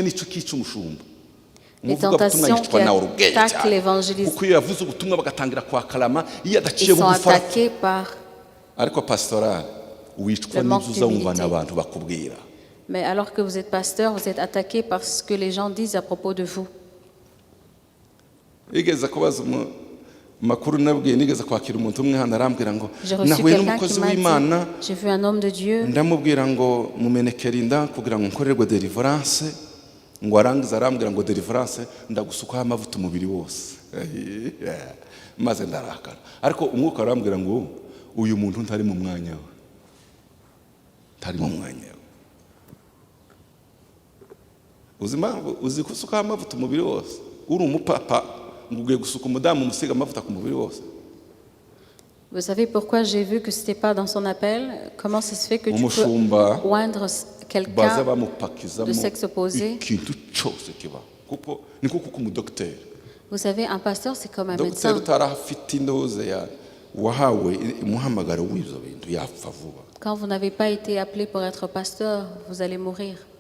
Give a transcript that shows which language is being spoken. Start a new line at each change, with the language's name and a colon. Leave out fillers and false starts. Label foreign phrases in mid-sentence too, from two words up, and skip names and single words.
French: Les tentations qui attaquent l'évangélisme, ils sont attaqués par le manque d'humilité. Mais alors que vous êtes pasteur, vous êtes attaqué par ce que les gens disent à propos de vous.
Kinyarwanda: makuru nabwiye nigeze kwakira umuntu umwe hano arambwira ngo
French: J'ai reçu
Kinyarwanda: nahuye
French: quelqu'un
Kinyarwanda: n'umukozi
French: qui m'a
Kinyarwanda: w'Imana
French: dit, j'ai vu un homme de Dieu,
Kinyarwanda: ndamubwira ngo mumenekera inda kugira ngo nkorerwe deliverance ngo arangiza arambwira ngo deliverance ndagusukaho amavuta umubiri wose maze ndarakara ariko umwuka arambwira ngo uyu muntu ntari mu mwanya we ntari mu mwanya we uzima uzi gusukaho amavuta umubiri wose uri umupapa ngo ugiye gusuka umudamu umusiga amavuta ku mubiri wose.
French: Vous savez pourquoi j'ai vu que ce n'était pas dans son appel? Comment ça se fait que tu peux oindre quelqu'un de sexe opposé? Vous savez, un pasteur, c'est comme un médecin. Quand vous n'avez pas été appelé pour être pasteur, vous allez mourir.